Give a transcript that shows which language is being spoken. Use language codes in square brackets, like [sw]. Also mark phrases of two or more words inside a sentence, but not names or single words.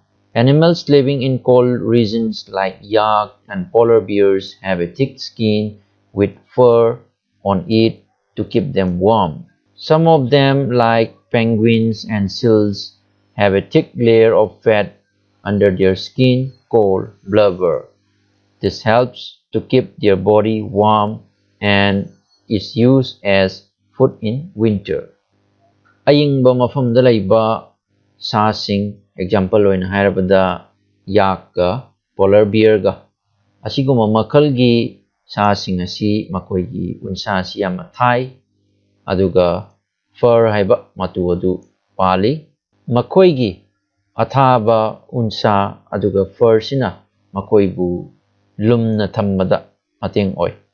[en] Animals living in cold regions like yak and polar bears have a thick skin with fur on it to keep them warm. Some of them, like penguins and seals, have a thick layer of fat under their skin called blubber. This helps to keep their body warm and is used as food in winter. [mni] Ayingba mafamda laiba sasing example oina hairabada yak ga [en] polar bear [mni] ga asiguma makalgi sasing asi makoigi unsa si yamna thai aduga fur haiba matu adu pali makoigi athaba unsa aduga fur sina makoibu lumna thammada mateng oi.